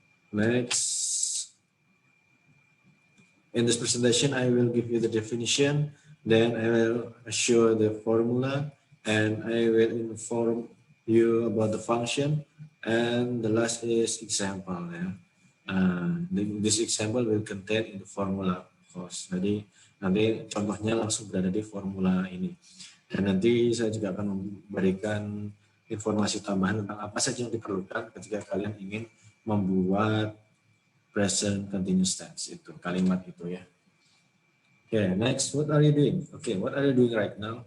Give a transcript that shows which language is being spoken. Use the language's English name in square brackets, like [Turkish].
[English] Next, in this presentation, I will give you the definition, then I will show the formula, and I will inform you about the function, and the last is example. Ya. This example will contain in the formula, of course. [Indonesian] Jadi nanti contohnya langsung berada di formula ini. Dan nanti saya juga akan memberikan informasi tambahan tentang apa saja yang diperlukan ketika kalian ingin membuat present continuous tense itu, kalimat itu ya. [English] Okay, next, what are you doing? Okay, what are you doing right now?